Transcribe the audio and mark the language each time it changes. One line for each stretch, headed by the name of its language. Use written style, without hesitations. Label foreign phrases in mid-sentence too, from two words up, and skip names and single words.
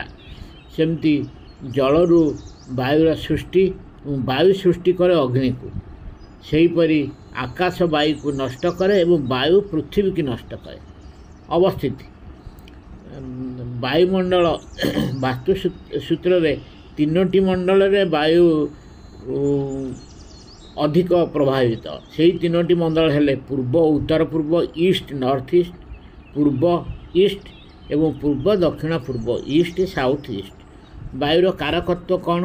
Odia: ସେମତି ଜଳରୁ ବାୟୁର ସୃଷ୍ଟି, ବାୟୁ ସୃଷ୍ଟି କରେ ଅଗ୍ନି କୋ। ସେହିପରି ଆକାଶ ବାୟୁ କୋ ନଷ୍ଟ କରେ ଏବଂ ବାୟୁ ପୃଥ୍ୱୀ କୀ ନଷ୍ଟ କରେ। ଅବସ୍ଥିତି ବାୟୁମଣ୍ଡଳ ବାସ୍ତୁ ସୂତ୍ର ତିନୋଟି ମଣ୍ଡଳରେ ବାୟୁ ଅଧିକ ପ୍ରଭାବିତ। ସେହି ତିନୋଟି ମଣ୍ଡଳ ହେଲେ ପୂର୍ବ ଉତ୍ତର ପୂର୍ବ ଇଷ୍ଟ ନର୍ଥ ଇଷ୍ଟ, ପୂର୍ବ ଇଷ୍ଟ ଏବଂ ପୂର୍ବ ଦକ୍ଷିଣ ପୂର୍ବ ଇଷ୍ଟ ସାଉଥ ଇଷ୍ଟ। ବାୟୁର କାରକତ୍ୱ କ'ଣ?